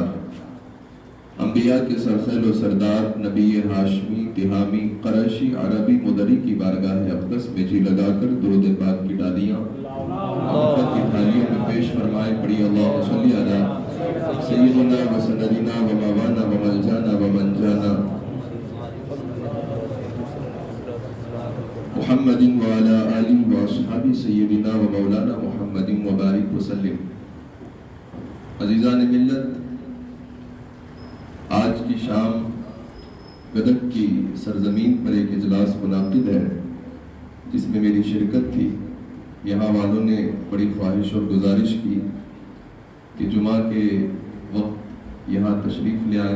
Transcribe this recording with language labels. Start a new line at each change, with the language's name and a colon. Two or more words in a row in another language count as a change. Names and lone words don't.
Urdu: انبیاء کے سرخیل و سردار نبی ہاشمی تہامی قریشی عربی مدری کی بارگاہ اقدس میں جی لگا کر درود پاک کی ڈالیاں محبت کی تھالیوں میں پیش فرمائے پڑھی
Arabic: اللہم صلی علی سیدنا و سندنا و مولانا و ملجانا و منجانا محمد وعلى آلہ واصحاب سیدنا و مولانا محمد وبارک وسلم۔
Urdu: عزیزان ملت، آج کی شام گدک کی سرزمین پر ایک اجلاس منعقد ہے جس میں میری شرکت تھی۔ یہاں والوں نے بڑی خواہش اور گزارش کی کہ جمعہ کے وقت یہاں تشریف لے آئے۔